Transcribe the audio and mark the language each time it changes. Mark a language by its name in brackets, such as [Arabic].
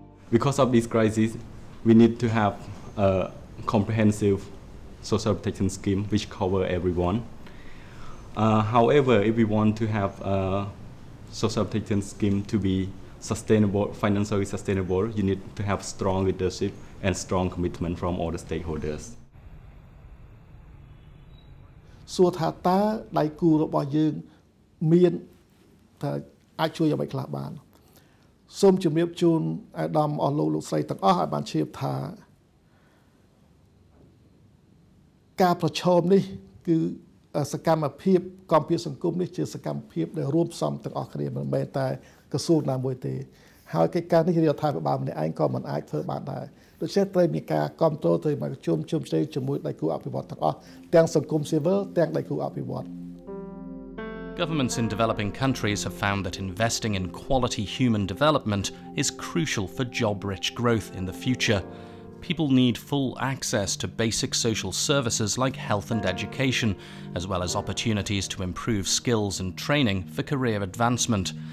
[English] Because of this crisis, we need to have a comprehensive social protection scheme which covers everyone. However, if we want to have a social protection scheme to be sustainable, financially sustainable, you need to have strong leadership and strong commitment from all the stakeholders. [Khmer] សួរថាតើដៃគូរបស់យើងមានថាអាចជួយអ្វីខ្លះបានសូមជម្រាបជូនអាដាមអស់លោកស្រីទាំងអស់ឲ្យបានជ្រាបថា ការប្រឈមនេះគឺសកម្មភាពកម្ពុជាសង្គមនេះជាសកម្មភាពដែលរួមផ្សំទាំងអស់គ្នាមិនមែនតែក្រសួងណាមួយទេហើយកិច្ចការនេះរដ្ឋាភិបាលម្នាក់ឯងក៏មិនអាចធ្វើបានដែរដូច្នេះត្រូវមានការគ្រប់គ្រងទៅមកជុំជ្រៅជាមួយដៃគូអភិវឌ្ឍទាំងអស់ទាំងសង្គមស៊ីវិលទាំងដៃគូអភិវឌ្ឍ [English] Governments in developing countries have found that investing in quality human development is crucial for job-rich growth in the future. People need full access to basic social services like health and education, as well as opportunities to improve skills and training for career advancement.